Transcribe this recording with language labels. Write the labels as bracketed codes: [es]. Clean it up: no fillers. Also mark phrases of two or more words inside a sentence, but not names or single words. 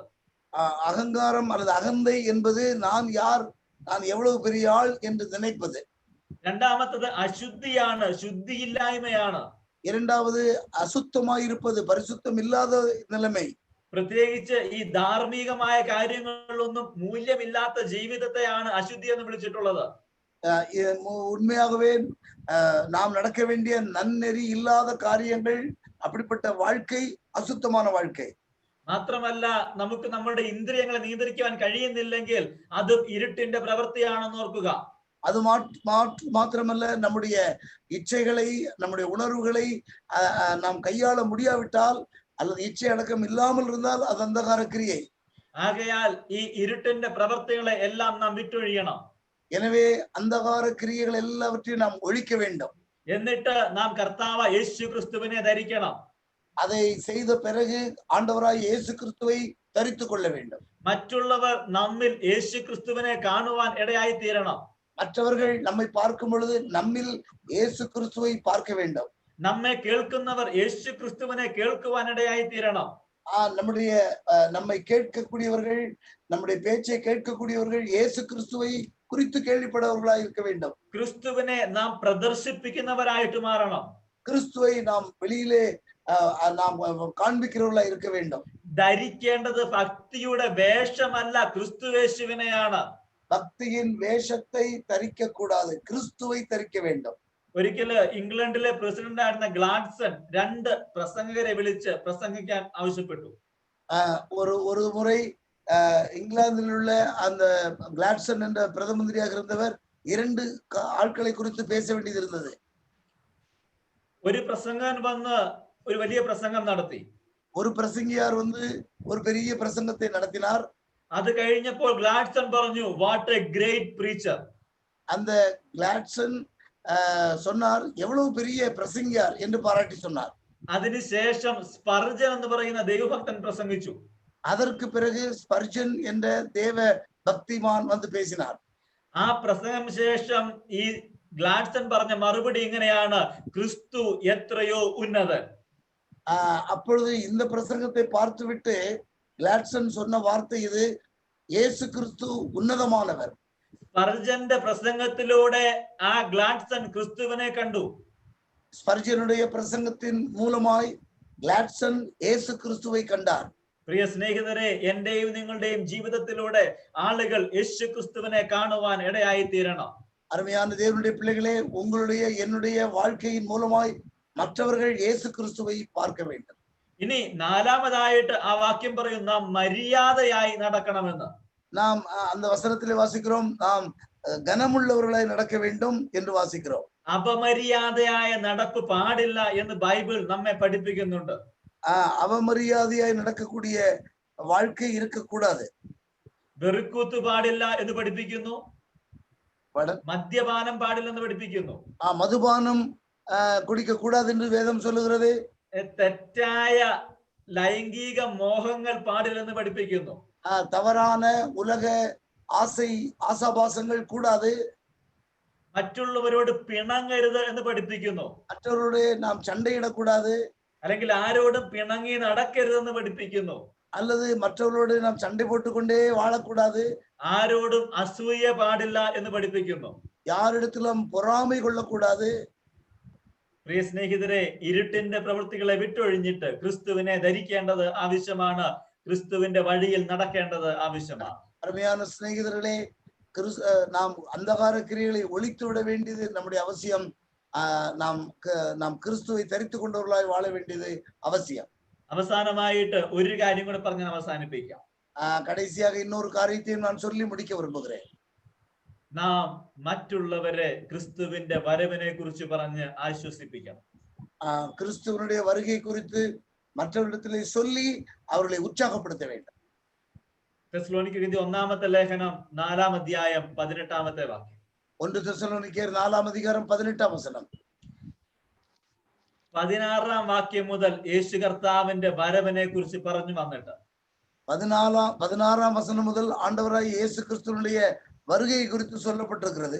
[ta] அகங்காரம் அல்லது அகந்தை என்பது நான் யார், நான் எவ்வளவு பெரிய ஆள் என்று நினைப்பது. [ml] രണ്ടാമത്തത് അശുദ്ധിയാണ്, ശുദ്ധിയില്ലായ്മയാണ്. [ta] இரண்டாவது அசுத்தமாயிருப்பது, பரிசுத்தம் இல்லாத நிலைமை. [ml] പ്രത്യേകിച്ച് ഈ ധാർമ്മികമായ കാര്യങ്ങളിലൊന്നും മൂല്യമില്ലാത്ത ജീവിതത്തെയാണ് അശുദ്ധി എന്ന് വിളിച്ചിട്ടുള്ളത്. [ta] உண்மையாகவே நாம் நடக்க வேண்டிய நன்னெறி இல்லாத காரியங்கள், அப்படிப்பட்ட வாழ்க்கை அசுத்தமான வாழ்க்கை. [ml] മാത്രമല്ല, നമുക്ക് നമ്മുടെ ഇന്ദ്രിയങ്ങളെ നിയന്ത്രിക്കാൻ കഴിയുന്നില്ലെങ്കിൽ അത് ഇരുട്ടിന്റെ പ്രവൃത്തിയാണെന്ന് ഓർക്കുക. [ta] அது மாத்திரமல்ல, நம்முடைய இச்சைகளை, நம்முடைய உணர்வுகளை நாம் கையாள முடியாவிட்டால் அல்லது இச்சை அடக்கம் இல்லாமல் இருந்தால் அது அந்தகார கிரியை. [ml] ആകയാൽ ഈ ഇരുട്ടിന്റെ പ്രവൃത്തികളെ എല്ലാം നാം വിട്ടൊഴിയണം. [ta] எனவே அந்தகார கிரியைகள் எல்லாவற்றையும் நாம் ஒழிக்க வேண்டும். [ml] എന്നിട്ട് നാം കർത്താവ് യേശു ക്രിസ്തുവിനെ ധരിക്കണം. [ta] அதை செய்த பிறகு ஆண்டவராய் இயேசு கிறிஸ்துவை தரித்துக் கொள்ள வேண்டும். [ml] മറ്റുള്ളവർ നമ്മിൽ യേശു ക്രിസ്തുവിനെ കാണുവാൻ ഇടയായി തീരണം. [ta] மற்றவர்கள் நம்மை பார்க்கும் பொழுது நம்மில் இயேசு கிறிஸ்துவை பார்க்க வேண்டும். [ml] നമ്മെ കേൾക്കുന്നവർ യേശു ക്രിസ്തുവിനെ കേൾക്കുവാൻ ഇടയായി തീരണം. [ta] நம்மை கேட்கக்கூடியவர்கள், நம்முடைய பேச்சை கேட்கக்கூடியவர்கள் இயேசு கிறிஸ்துவை குறித்து கேள்விப்படவர்களாய் இருக்க வேண்டும். [ml] ക്രിസ്തുവിനെ നാം പ്രദർശിപ്പിക്കുന്നവരായിട്ട് മാറണം. [ta] கிறிஸ்துவை நாம் வெளியிலே நாம் காண்பிக்கிறவர்களாய் இருக்க வேண்டும். [ml] ധരിക്കേണ്ടത് ഭക്തിയുടെ വേഷമല്ല, ക്രിസ്തുവേശുവിനെയാണ്. [ta] பக்தியின் வேஷத்தை தரிக்க கூடாது, கிறிஸ்துவை தரிக்க வேண்டும். [ml] ഒരിക്കല് ഇംഗ്ലണ്ടിലെ പ്രസിഡന്റ് ആയിരുന്ന ഗ്ലാഡ്സൺ 2 പ്രസംഗകരെ വിളിച്ച് പ്രസംഗിക്കാൻ ആവശ്യപ്പെട്ടു. [ta] ஒரு முறை இங்கிலாந்தில் உள்ள அந்த கிளாட்சன் என்ற பிரதம மந்திரியாக இருந்தவர் 2 ஆட்களை குறித்து பேச வேண்டியது இருந்தது. [ml] ഒരു പ്രസംഗകൻ വന്ന് ഒരു വലിയ പ്രസംഗം നടത്തി. [ta] ஒரு பிரசங்கியார் வந்து ஒரு பெரிய பிரசங்கத்தை நடத்தினார். [ml] അത് കഴിഞ്ഞപ്പോൾ ഗ്ലാഡ്സൺ പറഞ്ഞു, [en] What a great preacher. [ta] அந்த கிளாட்சன் சொன்னார், எவ்வளவு பெரிய பிரசங்கியார் என்று பாராட்டி சொன்னார். [ml] അതിനുശേഷം സ്പർജൻ എന്ന് പറയുന്ന ദൈവഭക്തൻ പ്രസംഗിച്ചു. [ta] அதற்கு பிறகு ஸ்பர்ஜன் என்ற தேவ பக்திமான் வந்து பேசினார். [ml] ആ പ്രസംഗം ശേഷം ഈ ഗ്ലാഡ്സൺ പറഞ്ഞ മറുപടി ഇങ്ങനെയാണ്, ക്രിസ്തു എത്രയോ ഉന്നതൻ. [ta] அப்பொழுது இந்த பிரசங்கத்தை பார்த்துவிட்டு கிளாட்சன் சொன்ன வார்த்தை இது, இயேசு கிறிஸ்து உன்னதமானவர். [ml] സ്പർജന്റെ പ്രസംഗത്തിലൂടെ ആ ഗ്ലാഡ്സൺ ക്രിസ്തുവിനെ കണ്ടു. [ta] സ്പർജനുடைய பிரசங்கத்தின் மூலமாய் கிளாட்சன் இயேசு கிறிஸ்துவை கண்டார். [ml] പ്രിയ സ്നേഹിതരെ, എന്റെയും നിങ്ങളുടെയും ജീവിതത്തിലൂടെ ആളുകൾ യേശു ക്രിസ്തുവിനെ കാണുവാൻ ഇടയായി തീരണം. [ta] அருமையான தேவனுடைய பிள்ளைகளே, உங்களுடைய என்னுடைய வாழ்க்கையின் மூலமாய் மற்றவர்கள் இயேசு கிறிஸ்துவை பார்க்க வேண்டும். [ml] ഇനി നാലാമതായിട്ട് ആ വാക്യം പറയും, നാം മര്യാദയായി നടക്കണമെന്ന്. [ta] நாம் அந்த வசனத்திலே வாசிக்கிறோம், நாம் கனமுள்ளவர்களாய் நடக்க வேண்டும் என்று வாசிக்கிறோம். [ml] അപമര്യാദയായ നടപ്പ് പാടില്ല എന്ന് ബൈബിൾ നമ്മെ പഠിപ്പിക്കുന്നുണ്ട്. [ta] அவமரியாதையாய் நடக்கக்கூடிய வாழ்க்கை இருக்கக்கூடாது. [ml] വെറുക്കൂത്ത് പാടില്ല എന്ന് പഠിപ്പിക്കുന്നു. മദ്യപാനം പാടില്ലെന്ന് പഠിപ്പിക്കുന്നു. [ta] மதுபானம் குடிக்க கூடாது என்று வேதம் சொல்லுகிறது. [ml] തെറ്റായ ലൈംഗിക മോഹങ്ങൾ പാടില്ലെന്ന് പഠിപ്പിക്കുന്നു. [ta] தவறான உலக ஆசாபாசங்கள் கூடாது. [ml] മറ്റുള്ളവരോട് പിണങ്ങരുത് എന്ന് പഠിപ്പിക്കുന്നു. [ta] மற்றவரோடு நாம் சண்டையிடக்கூடாது. [ml] അല്ലെങ്കിൽ ആരോടും പിണങ്ങി നടക്കരുതെന്ന് പഠിപ്പിക്കുന്നു. [ta] அல்லது மற்றவர்களோடு நாம் சண்டை போட்டுக்கொண்டே வாழக்கூடாது. [ml] ആരോടും അസൂയ പാടില്ല എന്ന് പഠിപ്പിക്കുന്നു. [ta] யாரிடத்திலும் பொறாமை கொள்ளக்கூடாது. [ml] പ്രിയ സ്നേഹിതരെ, ഇരുട്ടിന്റെ പ്രവൃത്തികളെ വിട്ടൊഴിഞ്ഞിട്ട് ക്രിസ്തുവിനെ ധരിക്കേണ്ടത് ആവശ്യമാണ്. ക്രിസ്തുവിന്റെ വഴിയിൽ നടക്കേണ്ടത് ആവശ്യമാണ്. [ta] அருமையான சிநேகிதர்களே, நாம் அந்தகார கிரியைகளை ஒழித்து விட வேண்டியது நம்முடைய அவசியம். நாம் கிறிஸ்துவை தரித்துக் கொண்டவர்களாய் வாழ வேண்டியது அவசியம். [ml] അവസാനമായിട്ട് ഒരു കാര്യം കൂടെ പറഞ്ഞ് അവസാനിപ്പിക്കാം. [ta] கடைசியாக இன்னொரு காரியத்தையும் நான் சொல்லி முடிக்க விரும்புகிறேன். [ml] നാം മറ്റുള്ളവരെ ക്രിസ്തുവിന്റെ വരവിനെ കുറിച്ച് പറഞ്ഞ് ആശ്വസിപ്പിക്കണം. [ta] கிறிஸ்துவனுடைய வருகை குறித்து மற்றவரிடத்திலே சொல்லி அவர்களை உற்சாகப்படுத்த வேண்டும். [ml] തെസ്സലോനിക്കർ ഒന്നാമത്തെ ലേഖനം 4-ാം അധ്യായം 18-ാമത്തെ വാക്യം. 1 തെസ്സലോനിക്കർ 4-ാം അധികാരം 18-ാം വചനം. 16-ാം വാക്യം മുതൽ യേശു കർത്താവിന്റെ വരവിനെ കുറിച്ച് പറഞ്ഞു വന്നിട്ട് 16-ാം വചനം മുതൽ ആണ്ടവരായ യേശു ക്രിസ്തുവിന്റെ [ta] வருகை குறித்து சொல்லப்பட்டிருக்கிறது.